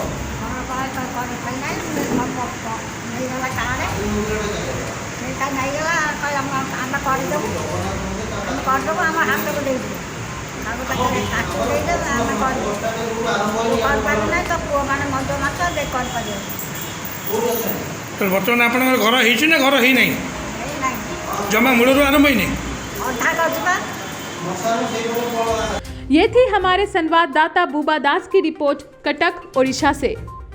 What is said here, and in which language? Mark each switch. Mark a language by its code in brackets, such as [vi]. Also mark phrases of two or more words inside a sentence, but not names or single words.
[or] ନେଇଗଲା କାର୍ଡ ସେଇଟା ନେଇଗଲା ଆମେ କରିଦେବୁ ଆମ ହାତକୁ ଦେଇଦେବୁ ତାକୁ ତାକୁ ଦେଇଦେବୁ ଆମେ କରିବୁ କରିପାରିବୁ ନାହିଁ ତ ପୁଅମାନେ ମଦ ମାଛ କରିପାରିବେ ବର୍ତ୍ତମାନ ଆପଣଙ୍କର ଘର ହେଇଛି ନା ଘର ହେଇନାହିଁ? ନାହିଁ ଜମା ମୂଳରୁ ଆରମ୍ଭ ହେଇନି? ଅଧା କରୁଛୁ ବା। [hi] ये थी हमारे संवाददाता बूबा दास की रिपोर्ट कटक ओडिशा से।